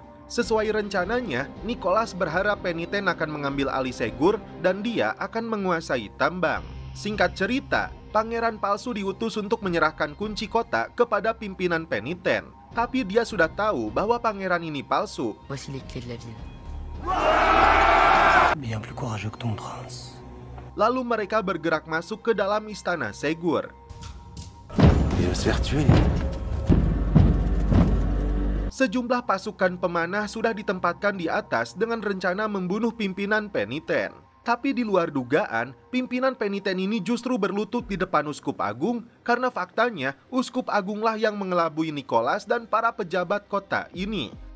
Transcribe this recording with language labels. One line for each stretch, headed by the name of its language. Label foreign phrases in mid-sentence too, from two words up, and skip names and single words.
Indonesian: Sesuai rencananya, Nicholas berharap peniten akan mengambil alih Segur dan dia akan menguasai tambang. Singkat cerita, pangeran palsu diutus untuk menyerahkan kunci kota kepada pimpinan peniten. Tapi dia sudah tahu bahwa pangeran ini palsu.
French: Voici les clés de la ville. Bien plus courageux que ton prince.
Indonesian: Lalu mereka bergerak masuk ke dalam istana Segur. Sejumlah pasukan pemanah sudah ditempatkan di atas dengan rencana membunuh pimpinan peniten. Tapi di luar dugaan, pimpinan peniten ini justru berlutut di depan Uskup Agung karena faktanya Uskup Agunglah yang mengelabui Nicholas dan para pejabat kota ini.